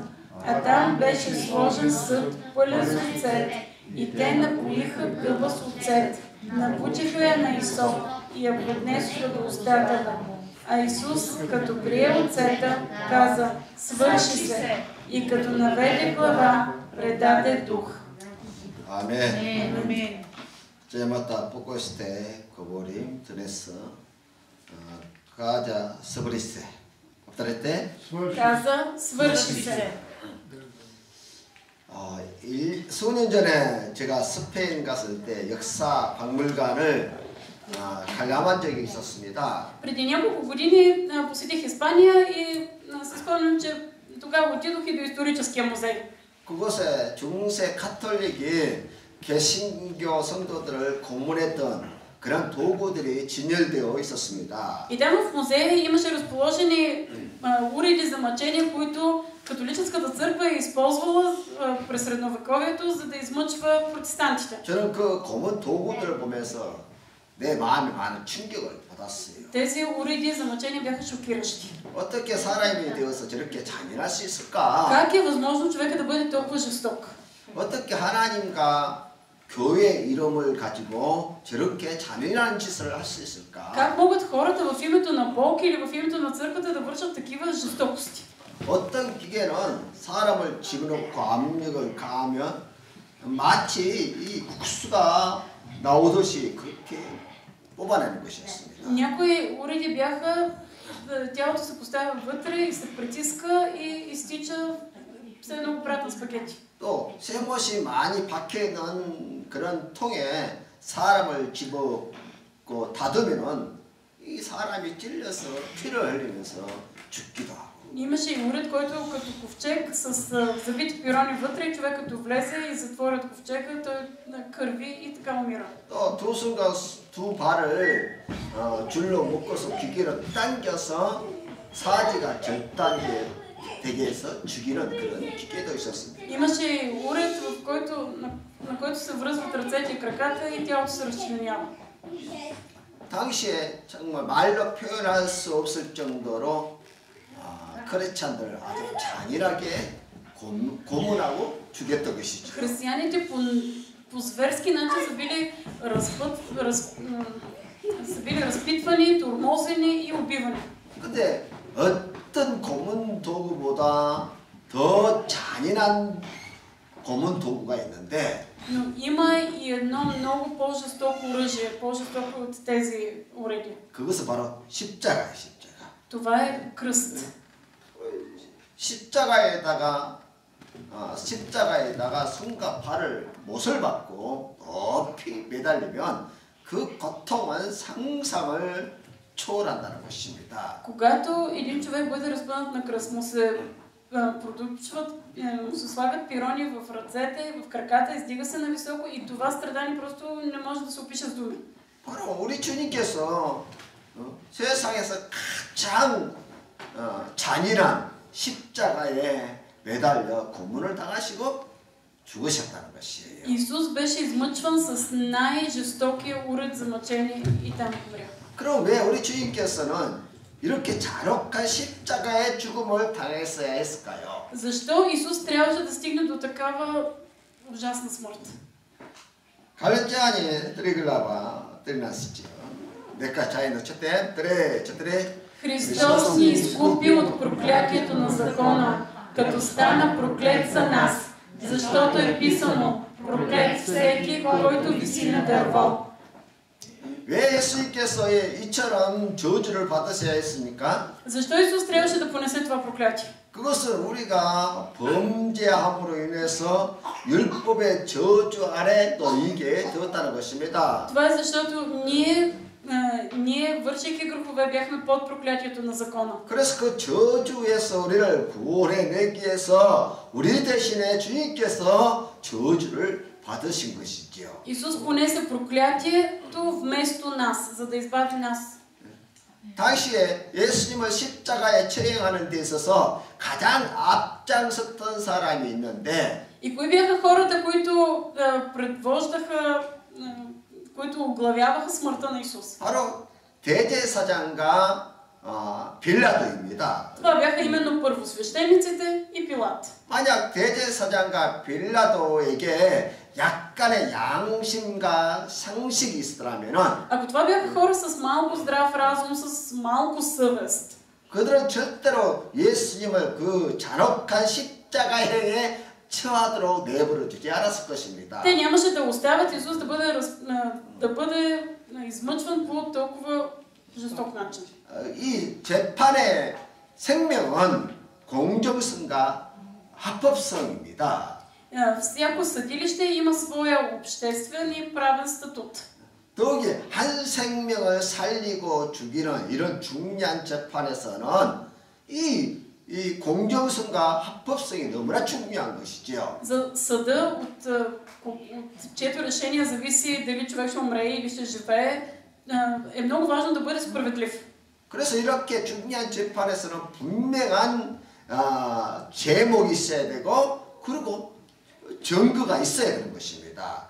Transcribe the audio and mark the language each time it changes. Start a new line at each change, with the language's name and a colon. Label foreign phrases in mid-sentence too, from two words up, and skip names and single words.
Bulgarian: А там беше сложен съд, пълен с оцет, и те напоиха гъба с оцет, набучиха я на Исоп и я поднесоха до устата му. А Исус, като прие оцета, каза: свърши се, и като наведе глава, предаде дух. Амен. 제마다 포코스테 거보림 드레스 가자 스브리세 어떠랬대? каза: свърши се.
Korean: 수년 전에 제가 스페인 갔을 때 역사 박물관을 관람한 적이 있었습니다.
Bulgarian: Преди няколко години посетих Испания и се спомням, че тогава отидох и до историческия музей.
Korean: 그곳에 중세 카톨릭이 개신교 성도들을 고문했던 그런 도구들이 진열되어 있었습니다.
Bulgarian: И там в музея имаше разположени уреди за мъчение, които католическата църква е използвала през средновековието, за да измъчва протестантите.
Korean: 저는 그 고문 도구들을 보면서 내 마음에 많은 충격을 받았어요.
Bulgarian: Тези уреди за мъчение бяха шокиращи.
Korean: 어떻게 사람이 되어서 저렇게 잔인할 수 있을까?
Bulgarian: Как е възможно човека да бъде толкова жесток?
Korean: 어떻게 하나님과 교회 이름을 가지고 저렇게 잔인한 짓을 할 수 있을까?
Bulgarian: Как могат хората в името на Бог или в името на църквата да вършат такива жестокости?
Korean: 어떤 기계는 사람을 집어넣고 압력을 가하면 마치 이 국수가 나오듯이 그렇게 뽑아내는 것이었습니다.
Bulgarian: Някои уреди бяха, тялото се поставя вътре и се притиска и изтича все едно пратен спагети.
Korean: 또 쇠못이 많이 박혀있는 그런 통에 사람을 집어넣고 닫으면은 이 사람이 찔려서 피를 흘리면서 죽기도 하고.
Bulgarian: Имаше и уред, който като ковчег с завити пирони вътре и човек като влезе и затворят ковчега, той кърви и така умира.
Korean: 또 두 손과 두 발을 줄로 묶어서 귀기로 당겨서 사지가 절단되게 해서 죽이는 그런 기계도 있었습니다.
Bulgarian: Имаше и уред, на който се връзват ръцете и краката и тялото се разчленява.
Korean: 당시에 정말 말로 표현할 수 없을 정도로 크리스찬들을 아주 잔인하게 고문하고 죽였던 것이죠.
Bulgarian: Християните по зверски начин са били разпитвани, тормозени и убивани.
Korean: 근데 어떤 고문 도구보다 더 잔인한 고문 도구가 있는데
Bulgarian: Но има и едно много по-жестоко оръжие, по-жестоко от тези уреди.
Korean: 그것은 바로 십자가예요, 십자가.
Bulgarian: Това е кръст.
Korean: 십자가에다가 손과 발을 못을 받고 높이 매달리면 그 고통은 상상을 초월한다는 것입니다.
Bulgarian: Когато един човек бъде разпънат на кръст, му се слагат пирони в ръцете, в краката, издига се нависоко и това страдание просто не може да се опише с думи.
Korean: 바로 우리 주님께서 세상에서 가장 잔인한 십자가에 매달려 고문을 당하시고 죽으셨다는 것이에요.
Bulgarian: Исус беше измъчван с най-жестокия уред за мъчение и там умря.
Korean: 그럼 왜 우리 주님께서는 이렇게 잔혹한 십자가의 죽음을 당했어야 했을까요?
Bulgarian: Защо Исус трябваше да стигне до такава ужасна смърт? 갈증하니 드리글라바 드리나시죠. 내가 자인의 첫대 드레 Христос ни изкупи от проклятието на закона, като стана проклет за нас, защото е писано: проклет всеки, който виси на дърво.
Korean: 왜 예수님께서 이처럼 저주를 받으셔야 했습니까?
Bulgarian: Защо Исус трябваше да понесе това проклятие?
Korean: 그것은 우리가 범죄함으로 인해서 율법의 저주 아래 놓이게 되었다는 것입니다.
Bulgarian: Това е защото ние вършейки грехове, бяхме под проклятието на закона.
Korean: 그래서 그 저주에서 우리를 구원해내기 위해서 우리 대신에 주님께서 저주를 받으신 것이지요.
Bulgarian: Исус понесе проклятието вместо нас, за да избави нас.
Korean: 당시에 예수님을 십자가에 처형하는 데 있어서 가장 앞장섰던 사람이 있는데
Bulgarian: И кои бяха хората, които които оглавяваха смъртта на Исус?
Korean: 바로 대제사장과 빌라도입니다.
Bulgarian: Това бяха именно първосвещениците и Пилат.
Korean: 만약 대제사장과 빌라도에게 약간의 양심과 상식이 있었다면은
Bulgarian: Ако това бяха хора с малко здрав разум, с малко съвест,
Korean: 그들은 절대로 예수님을 그 잔혹한 십자가에 처하도록 내버려 두지 않았을 것입니다.
Bulgarian: те нямаше да оставят Исус да бъде измъчван по толкова жесток начин.
Korean: 이 재판의 생명은 공정성과 합법성입니다.
Bulgarian: Всяко съдилище има своя обществен и правен статут.
Korean: 더욱이 한 생명을 살리고 죽이는 이런 중요한 재판에서는 이 공정성과 합법성이 너무나 중요한 것이지요.
Bulgarian: За съда, от чието решение зависи дали човек ще умре или ще живее, е много важно да бъде справедлив.
Korean: 그래서 이렇게 중요한 재판에서는 분명한 제목이 있어야 되고 그리고 증거가 있어야 되는 것입니다.